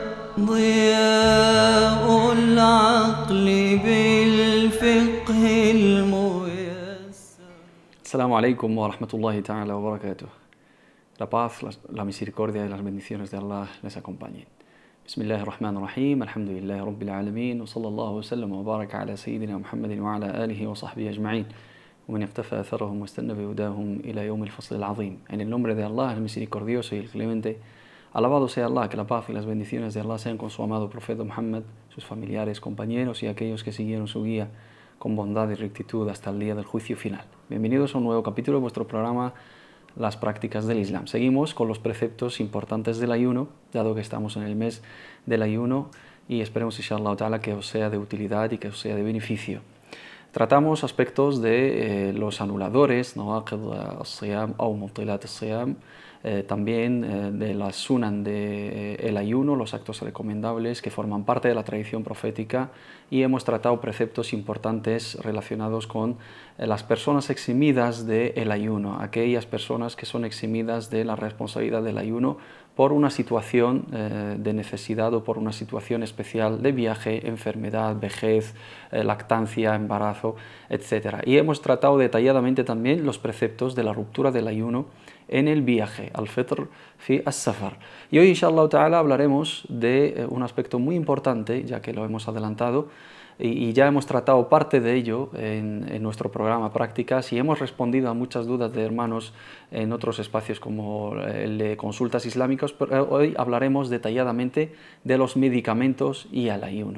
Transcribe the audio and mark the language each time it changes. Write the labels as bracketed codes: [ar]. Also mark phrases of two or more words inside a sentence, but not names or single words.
[ar] ضياء العقل بالفقه الميسر. السلام عليكم ورحمة الله تعالى وبركاته. [es] La paz, la misericordia y las bendiciones de Allah les acompañen. [ar] بسم الله الرحمن الرحيم، الحمد لله رب العالمين، وصلى الله وسلم وبارك على سيدنا محمد وعلى آله وصحبه أجمعين، ومن اقتفى أثرهم واستن بهداهم إلى يوم الفصل العظيم. [es] En el nombre de Allah, el misericordioso y el clemente, alabado sea Allah, que la paz y las bendiciones de Allah sean con su amado profeta Muhammad, sus familiares, compañeros y aquellos que siguieron su guía con bondad y rectitud hasta el día del juicio final. Bienvenidos a un nuevo capítulo de vuestro programa Las prácticas del Islam. Seguimos con los preceptos importantes del ayuno, dado que estamos en el mes del ayuno, y esperemos, [ar] إن شاء الله تعالى, [es] que os sea de utilidad y que os sea de beneficio. Tratamos aspectos de los anuladores, [ar] نواقض الصيام [es] o [ar] مبطلات الصيام, [es] también de las sunan del ayuno, los actos recomendables que forman parte de la tradición profética, y hemos tratado preceptos importantes relacionados con las personas eximidas del ayuno, aquellas personas que son eximidas de la responsabilidad del ayuno por una situación de necesidad o por una situación especial de viaje, enfermedad, vejez, lactancia, embarazo, etc. Y hemos tratado detalladamente también los preceptos de la ruptura del ayuno en el viaje, [ar] الفطر في السفر. [es] Y hoy, [ar] إن شاء الله تعالى, [es] hablaremos de un aspecto muy importante, ya que lo hemos adelantado, y ya hemos tratado parte de ello en nuestro programa Prácticas, y hemos respondido a muchas dudas de hermanos en otros espacios como el de consultas islámicas, pero hoy hablaremos detalladamente de los medicamentos y el ayuno.